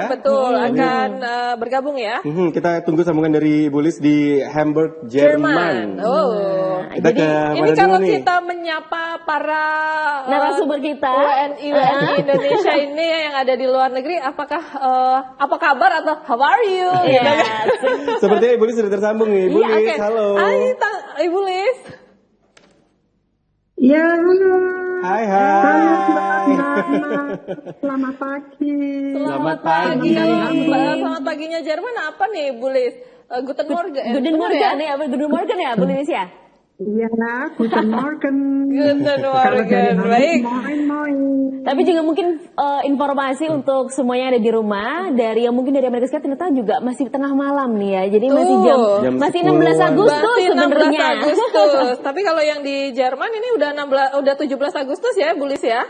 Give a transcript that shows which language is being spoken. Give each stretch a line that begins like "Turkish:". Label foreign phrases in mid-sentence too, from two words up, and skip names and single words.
Indonesian: betul, akan bergabung ya. Kita tunggu sambungan dari Ibu Lis di Hamburg, Jerman. Oh. Kita ke Ini mana kalau dulu nih? kita menyapa para Narasumber kita, WNI Indonesia ini yang ada di luar negeri, apakah apa kabar atau
English: how are you?
Indonesian: Gitu kan? Sepertinya Ibu Lis sudah tersambung nih. Ibu Iya, Lis, oke. halo. Hai, Ibu Lis. Ya, halo. Hai. Selamat pagi. Selamat pagi. Selamat paginya Jerman apa nih, Bu Lis?
German: Guten Morgen. Guten Morgen
Indonesian: ya,
German: Guten Morgen
Indonesian: ya, Bu Lilis ya. Iya,
German: guten Morgen. Guten
Indonesian: Kalau dari
German: Morgen,
Indonesian: Hamburg, baik.
German: Moin.
Indonesian: Tapi juga mungkin informasi untuk semuanya yang ada di rumah, dari yang mungkin dari Amerika Serikat ternyata juga masih tengah malam nih ya. Jadi masih Jam masih 10-an. 16 Agustus Berarti 16 sebenarnya. Agustus. Tapi kalau yang di Jerman ini udah 17 Agustus ya, Bu Lis ya?